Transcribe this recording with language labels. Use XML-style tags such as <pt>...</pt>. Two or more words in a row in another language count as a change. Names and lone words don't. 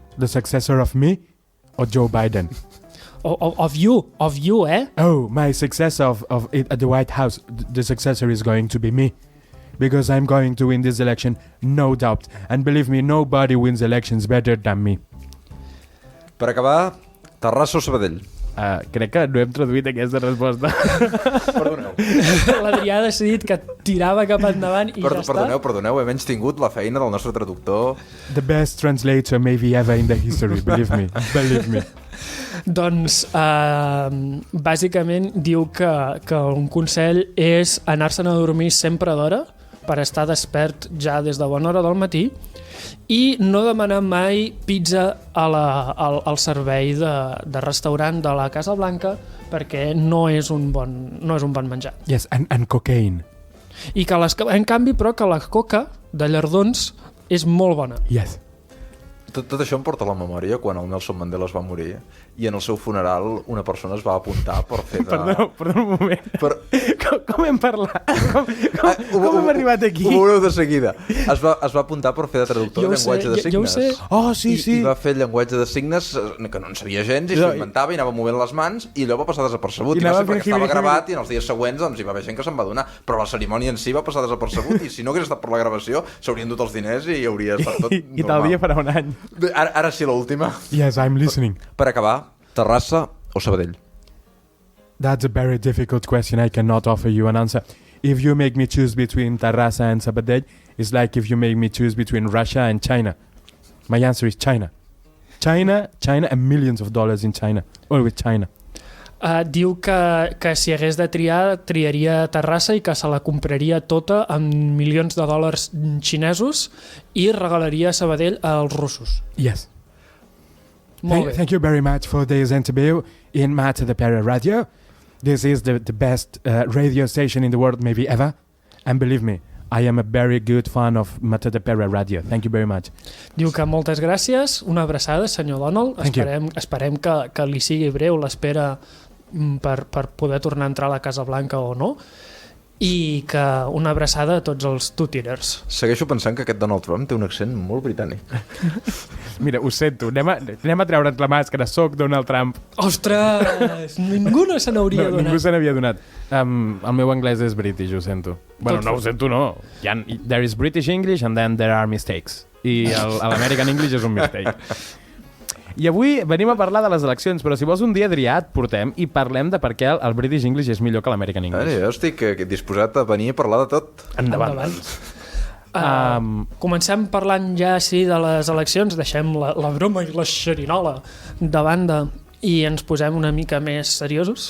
<en>The successor of me or Joe Biden? Of you, eh? Oh, my successor of it at the White House. The successor is going to be me. Because I'm going to win this election, no doubt. And believe me, nobody wins elections better than me.</en> <ca>Per acabar, Terrassa o Sabadell? Crec que no hem traduït aquesta resposta. Perdoneu. L'Adrià ha decidit que tirava cap endavant i ja està. Perdoneu, he menys tingut la feina del nostre traductor.</ca> <en>The best translator maybe ever in the history, believe me. Believe me.</en> <ca>Doncs, bàsicament, diu que un consell és anar-se'n a dormir sempre d'hora per estar despert ja des de bona hora del matí i no demanar mai pizza al servei de restaurant de la Casa Blanca perquè no és un bon menjar.</ca> <en>Yes, and cocaine.</en> <ca>I que en canvi, però, que la coca de llardons és molt bona.</ca> <en>Yes.</en> <ca>Tot això em porta a la memòria quan el Nelson Mandela es va morir i en el seu funeral una persona es va apuntar per fer de... Perdó un moment. Com hem parlat? Com hem arribat aquí? Ho veureu de seguida. Es va apuntar per fer de traductor de llenguatge de signes. Jo ho sé. Oh, sí. I va fer llenguatge de signes que no en sabia gens i s'ho inventava i anava movent les mans i allò va passar desapercebut. I va ser perquè estava gravat i en els dies següents doncs, hi va haver gent que se'n va donar. Però la cerimònia en si va passar desapercebut i si no hagués estat per la gravació s'haurien dut els diners i hauria estat tot normal. I tal dia farà un any. Ara sí, l'última.</ca> <en>Yes, I'm listening.</en> <ca>Per acabar, Terrassa o Sabadell?</ca> <en>That's a very difficult question. I cannot offer you an answer. If you make me choose between Terrassa and Sabadell, it's like if you make me choose between Russia and China. My answer is China. China, and millions of dollars in China. Always China.</en> <ca>Diu que si hagués de triaria Terrassa i que se la compraria tota amb milions de dòlars xinesos i regalaria Sabadell als russos.</ca> <en>Yes.</en> <ca>Molt bé.</ca> <en>Thank you very much for this interview in Mata de Pere Radio. This is the best radio station in the world, maybe ever. And believe me, I am a very good fan of Mata de Pere Radio. Thank you very much.</en> <ca>Diu que moltes gràcies, una abraçada, senyor Donald. Esperem que li sigui breu l'espera per poder tornar a entrar a la Casa Blanca o no, i que una abraçada a tots els tutirers. Segueixo pensant que aquest Donald Trump té un accent molt britànic. Mira, ho sento, anem a treure'ns la màscara, soc Donald Trump. Ostres, ningú no se n'hauria donat. Ningú se n'havia donat. El meu anglès és british, ho sento. Bueno, no ho sento, no.</ca> <en>There is British English and then there are mistakes.</en> <ca>I l'</ca> <en>American English</en> <ca>és un mistake. I avui venim a parlar de les eleccions, però si vols un dia, Adrià, et portem i parlem de per què el</ca> <en>British English</en> <ca>és millor que l'</ca> <en>American English.</en> <ca>Jo estic disposat a venir a parlar de tot. Endavant. Comencem parlant ja de les eleccions, deixem la broma i la xerinola de banda i ens posem una mica més seriosos.</ca>